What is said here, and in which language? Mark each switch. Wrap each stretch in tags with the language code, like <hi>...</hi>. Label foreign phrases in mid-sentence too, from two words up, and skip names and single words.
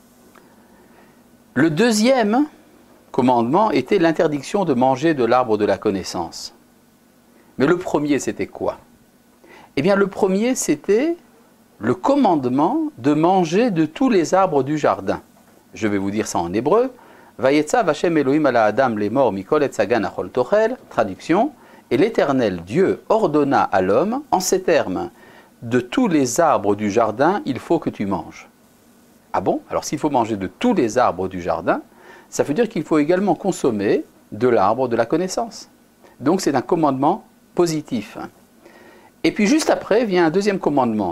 <fr>Le deuxième commandement était l'interdiction de manger de l'arbre de la connaissance. Mais le premier, c'était quoi? Eh bien, le premier, c'était le commandement de manger de tous les arbres du jardin. Je vais vous dire ça en hébreu.</fr> <he>ויצו השם אלהים על האדם לאמר מכל עץ הגן אכול תאכל.</he> <fr>Traduction. Et l'Éternel Dieu ordonna à l'homme, en ces termes, de tous les arbres du jardin, il faut que tu manges. Ah bon? Alors s'il faut manger de tous les arbres du jardin, ça veut dire qu'il faut également consommer de l'arbre de la connaissance. Donc c'est un commandement positif. Et puis juste après vient un deuxième commandement.</fr>